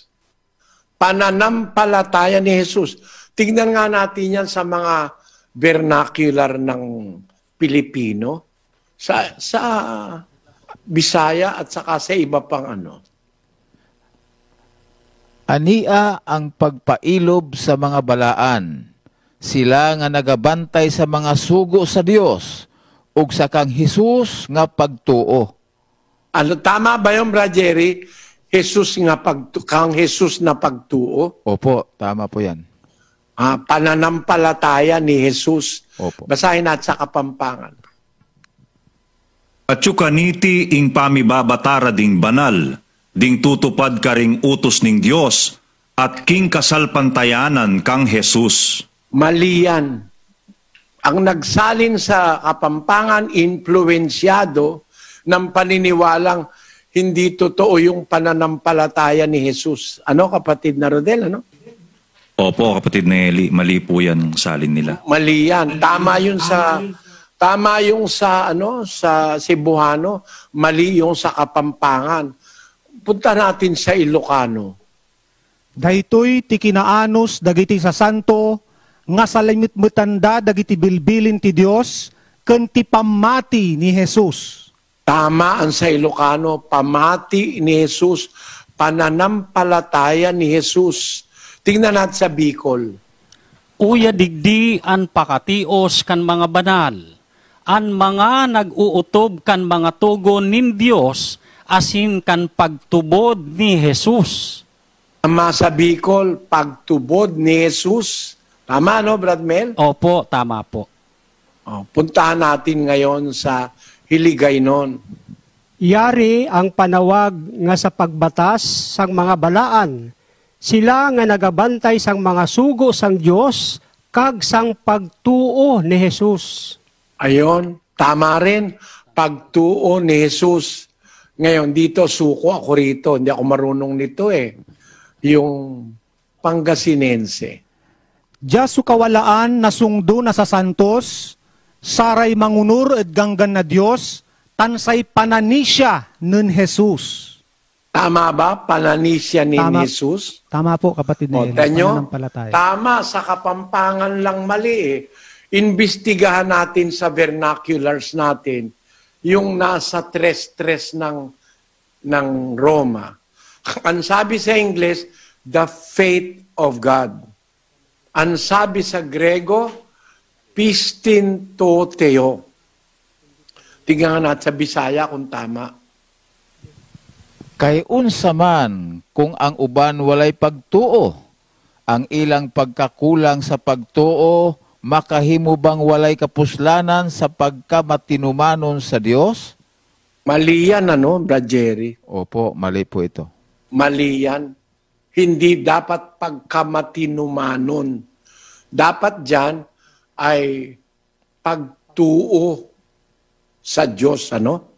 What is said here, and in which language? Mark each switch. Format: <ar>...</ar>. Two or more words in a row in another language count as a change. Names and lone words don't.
<tl>Pananampalataya ni Jesus. Tignan nga natin yan sa mga vernacular ng Pilipino, sa Bisaya at saka sa iba pang ano.</tl> <ceb>Ania ang pagpailob sa mga balaan. Sila nga nagabantay sa mga sugo sa Dios ug sa kang Hesus nga pagtuo.</ceb> <tl>Ano, tama ba yung Brad Jerry?</tl> <ceb>Kang Jesus na pagtuo?</ceb> <tl>Opo, tama po yan. Pananampalataya ni Jesus. Opo. Basahin natin sa Kapampangan.</tl> <pam>At kaniti ing pamibabatara ding banal, ding tutupad ka ring utos ning Dios, at king kasalpantayanan kang Jesus.</pam> <tl>Mali yan. Ang nagsalin sa Kapampangan, influensyado ng paniniwalang hindi totoo yung pananampalataya ni Jesus. Ano, kapatid na Rodel, ano? Opo, kapatid Nelly, mali po yan salin nila. Mali yan. Tama yung sa Cebuano, mali yung sa Kapampangan. Punta natin sa Ilocano.</tl> <ilo>Daytoy ti kinaanos dagiti sa santo nga salimutmutanda dagiti bilbilin ti Dios ken ti pamati ni Jesus.</ilo> <tl>Tama ang sa Ilocano, pamati ni Jesus, pananampalataya ni Jesus. Tingnan natin sa Bicol.</tl> <bik>Uya digdi an pakatios kan mga banal, an mga nag-uutob kan mga tugon nin Dios, asin kan pagtubod ni Jesus.</bik> <tl>Tama sa Bicol, pagtubod ni Jesus. Tama, no, Brad Mel? Opo, tama po. Puntahan natin ngayon sa Hiligaynon.</tl> <hil>Yari ang panawag nga sa pagbatas sang mga balaan. Sila nga nagabantay sang mga sugo sang Dios kag sang pagtuo ni Jesus.</hil> <tl>Ayon, tama rin, pagtuo ni Jesus. Ngayon, dito suko ako rito. Hindi ako marunong nito eh. Yung Pangasinense.</tl> <pag>Diya sukawalaan na sungdo na sa santos, saray mangunur et ganggan na Dios, tansay pananisya nun Jesus.</pag> <tl>Tama ba? Pananisya ni Tama. Jesus? Tama po, kapatid O, Nelly. tanyo, Pananampalataya. tama, sa Kapampangan lang mali eh. Imbestigahan natin sa vernaculars natin yung nasa tres-tres ng Roma. Ang sabi sa English,</tl> <en>the faith of God.</en> <tl>Ang sabi sa Grego,</tl> <el>πίστιν τοῦ θεοῦ.</el> <tl>Tingnan natin sa Bisaya kung tama.</tl> <ceb>Kay unsa man kung ang uban walay pagtuo, ang ilang pagkakulang sa pagtuo makahimo bang walay kapuslanan sa pagkamatinumanon sa Dios?</ceb> <tl>Mali yan, ano, Brad Jerry? Opo, mali po ito. Mali yan. Hindi dapat pagkamatinumanon. Dapat dyan ay pagtuo sa Diyos, ano?</tl>